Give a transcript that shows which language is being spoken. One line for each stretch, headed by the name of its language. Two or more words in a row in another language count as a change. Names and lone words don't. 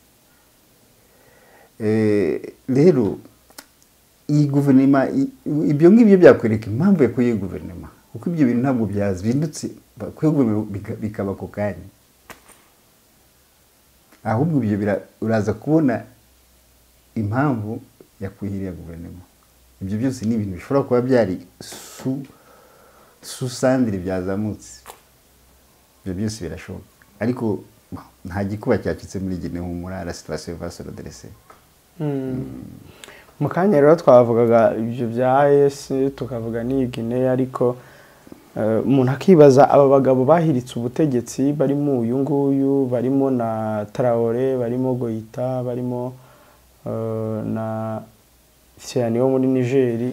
Kinyarwanda: Rero iyi guverinoma ibyo ngibyo byakwereka impamvu yakuye iyi guverinoma, kuko ibyo bintu ntabwo byazindutse bikaba ku kanya, ahubwo ibyo uraza kubona impamvu yakuye iriya guverinoma. Ibyo byose ni ibintu bishobora kuba byari susandire byazamutse, ibyo byose birashoboka, ariko nta gikuba cyacitse muri Guinée. Humura,
French: la situation va se redresser.
Kinyarwanda: Mu kanya rero twavugaga ibyo bya AES tukavuga n'iyi Guinée, ariko umuntu akibaza aba bagabo bahiritse ubutegetsi barimo uyu nguyu, barimo na TRAORE, barimo GOITA, barimo na TCHIANI wo muri Niger.